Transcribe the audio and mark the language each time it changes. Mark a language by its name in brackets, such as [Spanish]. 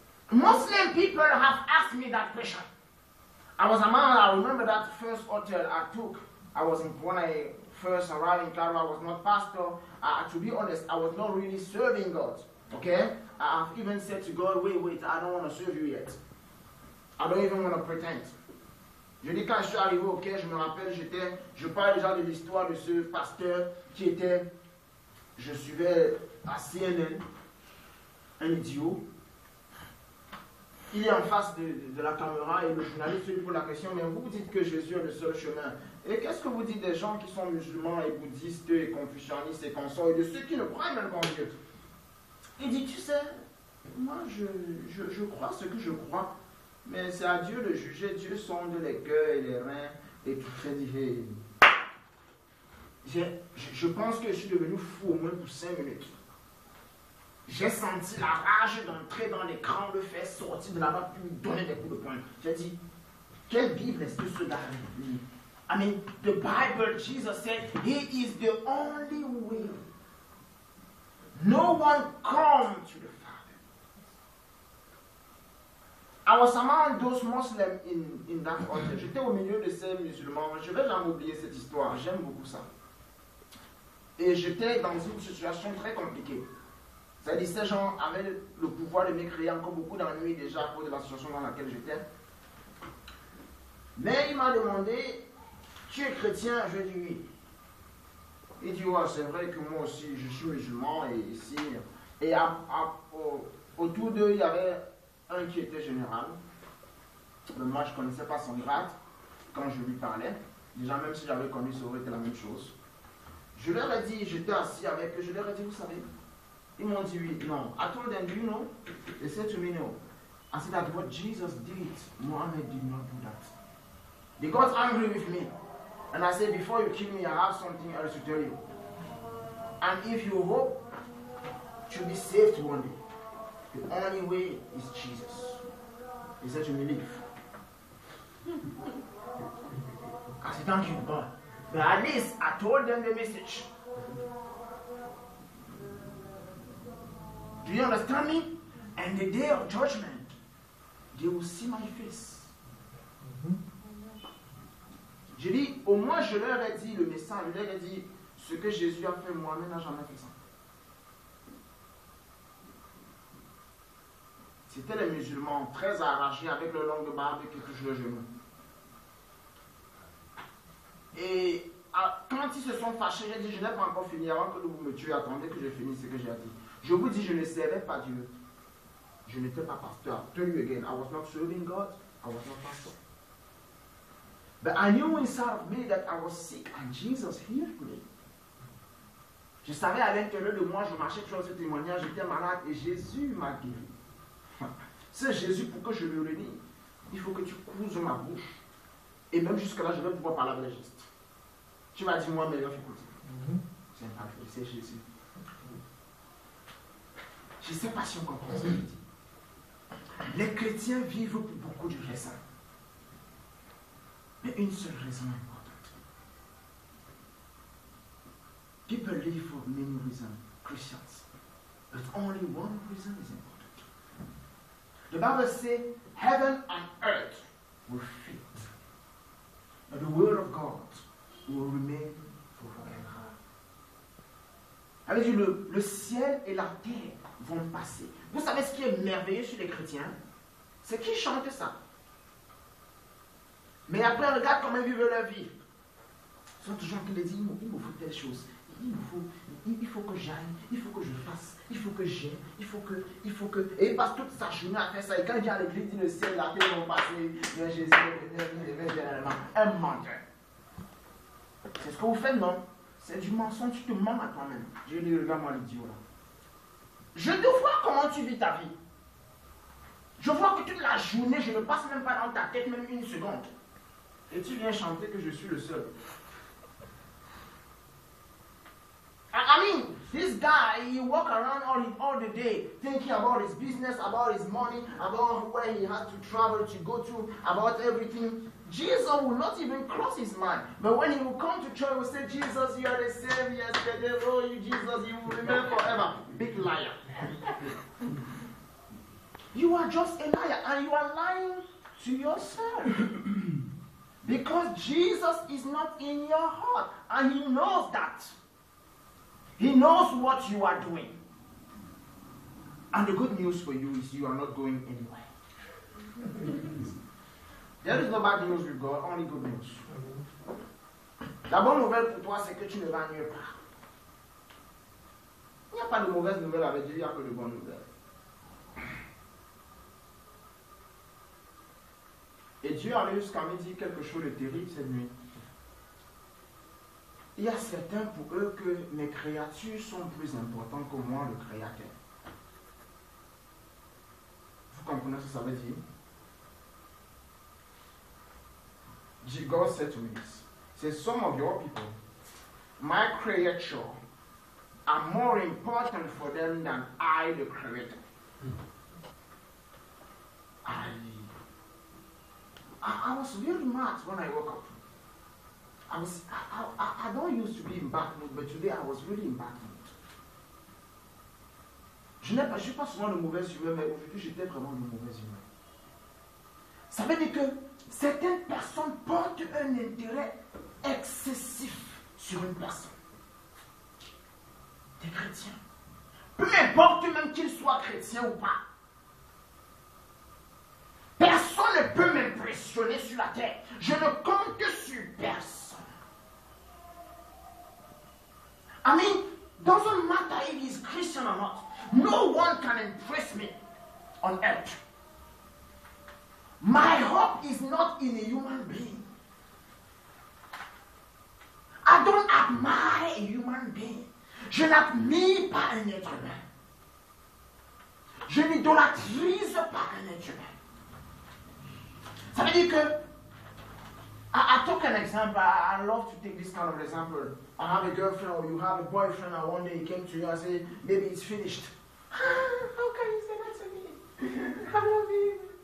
[English] Muslim people have asked me that question. I was a man, I remember that first hotel I took. When I first arrived in Cairo, I was not pastor. To be honest, I was not really serving God. Okay? I've even said to God, wait, I don't want to serve you yet. I don't even want to pretend. [French] Je dis quand je suis arrivé au Caire, je me rappelle, je parle déjà de l'histoire de ce pasteur qui était, je suivais à CNN, un idiot. Il est en face de la caméra et le journaliste lui pose la question, mais vous dites que Jésus est le seul chemin. Et qu'est-ce que vous dites des gens qui sont musulmans et bouddhistes et confucianistes et consorts et de ceux qui ne croient même qu'en Dieu? Il dit, tu sais, moi je crois ce que je crois, mais c'est à Dieu de juger. Dieu sonde les cœurs et les reins et tout fait divers. Je pense que je suis devenu fou au moins pour 5 minutes. J'ai senti la rage d'entrer dans l'écran, de faire sortir de là-bas, puis me donner des coups de poing. J'ai dit, quelle Bible est-ce que ce gars lit? [English] I mean, the Bible, Jesus said, He is the only way. No one comes to the Father. I was among those Muslims in that hotel. [French] J'étais au milieu de ces musulmans. Je vais jamais oublier cette histoire. J'aime beaucoup ça. Et j'étais dans une situation très compliquée. C'est-à-dire, ces gens avaient le pouvoir de me créer encore beaucoup d'ennuis déjà à cause de la situation dans laquelle j'étais. Mais il m'a demandé, tu es chrétien? Je dis oui. Il dit, ouais, c'est vrai que moi aussi, je suis musulman et ici. Et autour d'eux, il y avait un qui était général. Mais moi, je ne connaissais pas son grade quand je lui parlais. Déjà, même si j'avais connu, ça aurait été la même chose. Je leur ai dit, j'étais assis avec eux, je leur ai dit, vous savez, ils m'ont dit oui, non. [English] I told them, do you know? They said to me, no. I said that what Jesus did, Muhammad did not do that. They got angry with me. And I said, before you kill me, I have something else to tell you. And if you hope to be saved one day, the only way is Jesus. He said to me, leave. I said, thank you, God. But at least I told them the message. Do you understand me? And the day of judgment, they will see my face. [French] Je dis, au moins je leur ai dit le message, je leur ai dit ce que Jésus a fait, moi-même n'a jamais fait ça. C'était les musulmans très arrachés avec leur longue barbe qui touchent le genou. Et quand ils se sont fâchés, j'ai dit, je n'ai pas encore fini, avant que vous me tuiez, attendez que je finisse ce que j'ai dit. Je vous dis, je ne servais pas Dieu. Je n'étais pas pasteur. [English] Tell you again, I was not serving God, I was not pastor. But I knew inside of me that I was sick and Jesus healed me. [French] Je savais à l'intérieur de moi, je marchais toujours ce témoignage, j'étais malade et Jésus m'a guéri. C'est Jésus, pour que je le réunisse, il faut que tu couses ma bouche. Et même jusque là, je vais pouvoir parler avec les gestes. Tu vas dire, moi, meilleur, écoute. C'est pas vrai, c'est Jésus. Je ne sais pas si on comprend ce que je dis. Les chrétiens vivent pour beaucoup de raisons. Mais une seule raison importante. [English] People live for many reasons, Christians. But only one reason is important. The Bible says, heaven and earth will fade. But the word of God will remain forever. [French] Avec le ciel et la terre vont passer. Vous savez ce qui est merveilleux sur les chrétiens? C'est qu'ils chantent ça. Mais après, regarde comment ils vivent leur vie. Ils sont toujours en train de dire, il me faut telle chose. Il faut que j'aille, il faut que je fasse, il faut que j'aille, il faut que... Et il passe toute sa journée à faire ça. Et quand il vient à l'église, il dit le ciel, la terre vont passer. Bien Jésus, généralement, un menteur. C'est ce que vous faites, non? C'est du mensonge, tu te mens à toi-même. Je dis, regarde-moi l'idiot là. Je te vois comment tu vis ta vie. Je vois que toute la journée, je ne passe même pas dans ta tête, même une seconde. Et tu viens chanter que je suis le seul. [English] I mean, this guy, he walk around all the day thinking about his business, about his money, about where he has to travel to go to, about everything. Jesus will not even cross his mind. But when he will come to church, he will say, Jesus, you are the same yesterday. Oh, you Jesus, you will remain forever. Big liar. You are just a liar, and you are lying to yourself. Because Jesus is not in your heart, and he knows that. He knows what you are doing. And the good news for you is you are not going anywhere. There is no bad news with God, only good news. [French] La bonne nouvelle pour toi, c'est que tu ne vas nulle part. Il n'y a pas de mauvaise nouvelle avec Dieu, il n'y a que de bonnes nouvelles. Et Dieu allait jusqu'à me dire quelque chose de terrible cette nuit. Il y a certains pour eux que mes créatures sont plus importantes que moi, le Créateur. Vous comprenez ce que ça veut dire? [English] God said to me this. He said, some of your people, my creature, are more important for them than I, the Creator. I was really mad when I woke up. I don't used to be in bad mood, but today I was really in bad mood. [French] Je ne suis pas souvent de mauvaise humeur, mais aujourd'hui j'étais vraiment de mauvaise humeur. Ça veut dire que certaines personnes portent un intérêt excessif sur une personne. Des chrétiens. Peu importe même qu'ils soient chrétiens ou pas. Personne personne ne peut m'impressionner sur la terre. Je ne compte sur personne. [English] I mean, doesn't matter if he's Christian or not. No one can impress me on earth. My hope is not in a human being. I don't admire a human being. [French] Je n'admire pas un être humain. Je n'idolâtrise pas un être humain. Ça veut dire que, [English] I took an example, I love to take this kind of example. I have a girlfriend or you have a boyfriend and one day he came to you and said, maybe it's finished. How can you say that to me? I love you.